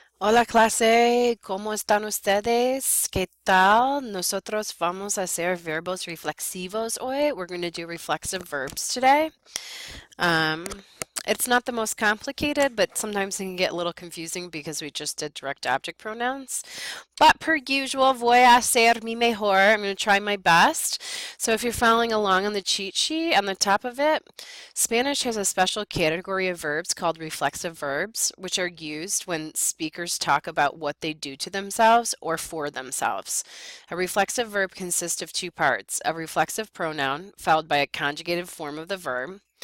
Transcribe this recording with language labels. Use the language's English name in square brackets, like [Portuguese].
[Spanish] Hola clase, ¿cómo están ustedes? ¿Qué tal? Nosotros vamos a hacer verbos reflexivos hoy. [English] We're going to do reflexive verbs today. Um, it's not the most complicated, but sometimes it can get a little confusing because we just did direct object pronouns. But per usual, [Spanish] voy a hacer mi mejor. [English] I'm going to try my best. So if you're following along on the cheat sheet on the top of it, Spanish has a special category of verbs called reflexive verbs, which are used when speakers talk about what they do to themselves or for themselves. A reflexive verb consists of two parts, a reflexive pronoun followed by a conjugated form of the verb.